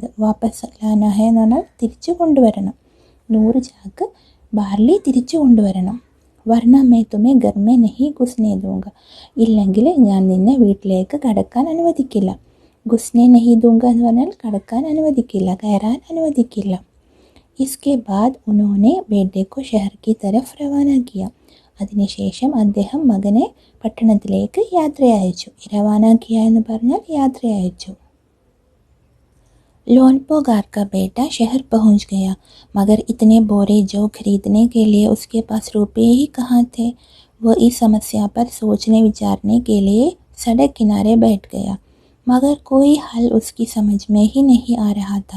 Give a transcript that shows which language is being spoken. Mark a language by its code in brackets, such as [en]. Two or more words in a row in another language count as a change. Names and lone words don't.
[hi] वापस लाना है [ml] എന്ന് പറഞ്ഞാൽ തിരിച്ചു കൊണ്ടുവരണം. 100 ചാക്ക് ബാർലി തിരിച്ചു കൊണ്ടുവരണം. [hi] वरना मैं तुम्हें घर में नहीं घुसने दूँगा, [ml] ഇല്ലെങ്കിൽ ഞാൻ നിന്നെ വീട്ടിലേക്ക് കടക്കാൻ അനുവദിക്കില്ല. [hi] घुसने नहीं दूँगा [ml] എന്ന് പറഞ്ഞാൽ കടക്കാൻ അനുവദിക്കില്ല, കയറാൻ അനുവദിക്കില്ല. [hi] इसके बाद उन्होंने बेटे को शहर की तरफ रवाना किया. [ml] അതിനുശേഷം അദ്ദേഹം മകനെ പട്ടണത്തിലേക്ക് യാത്ര അയച്ചു. [hi] रवाना किया [ml] എന്ന് പറഞ്ഞാൽ യാത്ര അയച്ചു. [hi] लोनपोगार का बेटा शहर पहुंच गया, मगर इतने बोरे जौ खरीदने के लिए उसके पास रुपये ही कहाँ थे. वो इस समस्या पर सोचने विचारने के लिए सड़क किनारे बैठ गया, मगर कोई हल उसकी समझ में ही नहीं आ रहा था।